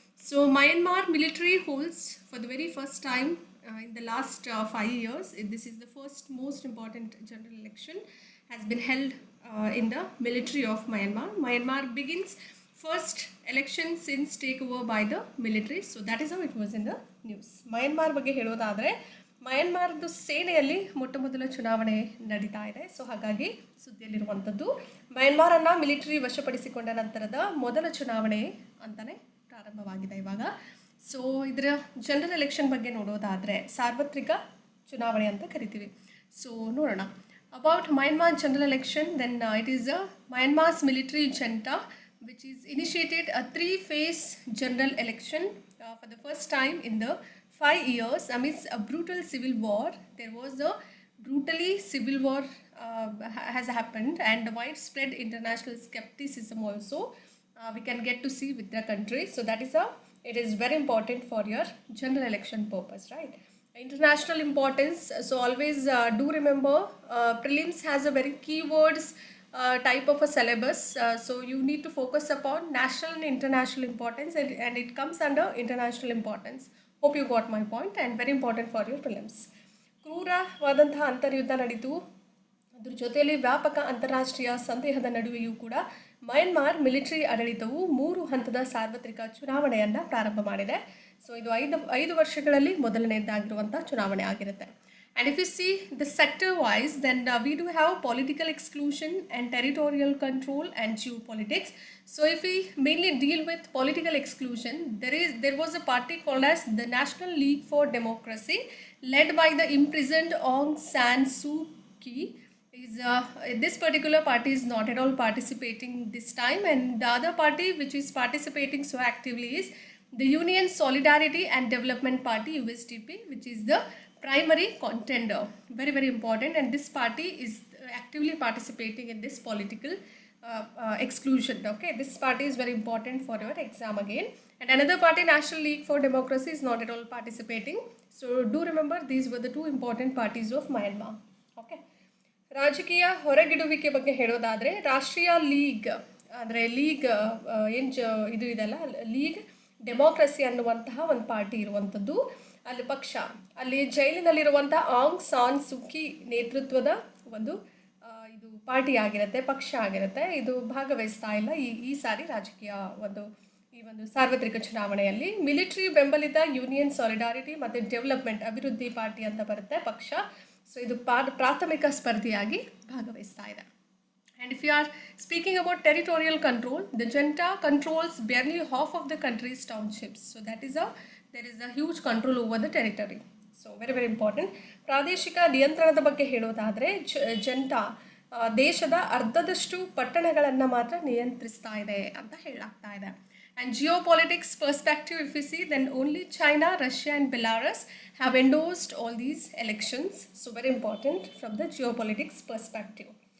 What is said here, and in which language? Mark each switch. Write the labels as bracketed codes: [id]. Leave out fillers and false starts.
[en] So Myanmar military holds for the very first time in the last 5 years. This is the first most important general election has been held in the military of Myanmar. Myanmar begins first election since takeover by the military. So that is how it was in the news. [kn] Myanmar ಬಗ್ಗೆ ಹೇಳೋದಾದ್ರೆ ಮಯನ್ಮಾರ್ದು ಸೇನೆಯಲ್ಲಿ ಮೊಟ್ಟ ಮೊದಲ ಚುನಾವಣೆ ನಡೀತಾ ಇದೆ. So ಹಾಗಾಗಿ ಸುದ್ದಿಯಲ್ಲಿರುವಂಥದ್ದು ಮಯನ್ಮಾರನ್ನು military ವಶಪಡಿಸಿಕೊಂಡ ನಂತರದ ಮೊದಲ ಚುನಾವಣೆ ಅಂತಲೇ ಪ್ರಾರಂಭವಾಗಿದೆ ಇವಾಗ. ಸೊ ಇದರ ಜನರಲ್ ಎಲೆಕ್ಷನ್ ಬಗ್ಗೆ ನೋಡೋದಾದರೆ ಸಾರ್ವತ್ರಿಕ ಚುನಾವಣೆ ಅಂತ ಕರಿತೀವಿ. ಸೊ ನೋಡೋಣ [en] About Myanmar general election. Then it is Myanmar's military junta which is initiated a three-phase general election for the first time in the 5 years amidst a brutal civil war. There was a brutally civil war has happened, and widespread international skepticism also we can get to see with the country. So that is it is very important for your general election purpose, right? International importance. So always do remember prelims has a very keywords type of a syllabus. So you need to focus upon national and international importance, and it comes under international importance. Hope you got my point, and very important for your prelims. [kn] ಕ್ರೂರವಾದಂತಹ ಅಂತರ್ಯುದ್ಧ ನಡೀತು. ಅದ್ರ ಜೊತೆಯಲ್ಲಿ ವ್ಯಾಪಕ ಅಂತಾರಾಷ್ಟ್ರೀಯ ಸಂದೇಹದ ನಡುವೆಯೂ ಕೂಡ Myanmar military ಆಡಳಿತವು 3 ಹಂತದ ಸಾರ್ವತ್ರಿಕ ಚುನಾವಣೆಯನ್ನು ಪ್ರಾರಂಭ ಮಾಡಿದೆ. ಸೊ ಇದು ಐದು ವರ್ಷಗಳಲ್ಲಿ ಮೊದಲನೇದಾಗಿರುವಂಥ ಚುನಾವಣೆ ಆಗಿರುತ್ತೆ. [en] And if you see the sector wise, then we do have political exclusion and territorial control and geopolitics. So if we mainly deal with political exclusion, there was a party called as the National League for Democracy, led by the imprisoned Aung San Suu Kyi. This particular party is not at all participating this time, and the other party which is participating so actively is the Union Solidarity and Development Party, USDP, which is the primary contender. Very, very important, and this party is actively participating in this political exclusion. Okay, this party is very important for your exam again. And another party, National League for Democracy, is not at all participating. So do remember these were the two important parties of Myanmar. [kn] Okay, ರಾಜಕೀಯ ಹೊರಗಿಡುವಿಕೆ ಬಗ್ಗೆ ಹೇಳೋದಾದರೆ ರಾಷ್ಟ್ರೀಯ league ಅಂದರೆ league ಇದು ಇದೆಲ್ಲ league democracy ಅನ್ನುವಂತಹ ಒಂದು party ಇರುವಂಥದ್ದು. ಅಲ್ಲಿ ಪಕ್ಷ ಅಲ್ಲಿ ಜೈಲಿನಲ್ಲಿರುವಂಥ ಆಂಗ್ ಸಾನ್ ಸುಕಿ ನೇತೃತ್ವದ ಒಂದು ಇದು ಪಾರ್ಟಿ ಆಗಿರುತ್ತೆ, ಪಕ್ಷ ಆಗಿರುತ್ತೆ. ಇದು ಭಾಗವಹಿಸ್ತಾ ಇಲ್ಲ ಈ ಸಾರಿ ರಾಜಕೀಯ ಈ ಒಂದು ಸಾರ್ವತ್ರಿಕ ಚುನಾವಣೆಯಲ್ಲಿ. ಮಿಲಿಟರಿ ಬೆಂಬಲಿತ ಯೂನಿಯನ್ ಸಾಲಿಡಾರಿಟಿ ಮತ್ತು ಡೆವಲಪ್ಮೆಂಟ್ ಅಭಿವೃದ್ಧಿ ಪಾರ್ಟಿ ಅಂತ ಬರುತ್ತೆ ಪಕ್ಷ. ಸೊ ಇದು ಪ್ರಾಥಮಿಕ ಸ್ಪರ್ಧೆಯಾಗಿ ಭಾಗವಹಿಸ್ತಾ ಇದೆ. [en] And if you are speaking about territorial control, the junta controls barely half of the country's townships. So there is a huge control over the territory. So very, very important. [kn] ಪ್ರಾದೇಶಿಕ ನಿಯಂತ್ರಣದ ಬಗ್ಗೆ ಹೇಳೋದಾದರೆ junta ದೇಶದ ಅರ್ಧದಷ್ಟು ಪಟ್ಟಣಗಳನ್ನು ಮಾತ್ರ ನಿಯಂತ್ರಿಸ್ತಾ ಇದೆ ಅಂತ ಹೇಳಲಾಗ್ತಾ ಇದೆ. [en] And geopolitics perspective, if you see, then only China, Russia and Belarus have endorsed all these elections. So very important from the geopolitics perspective.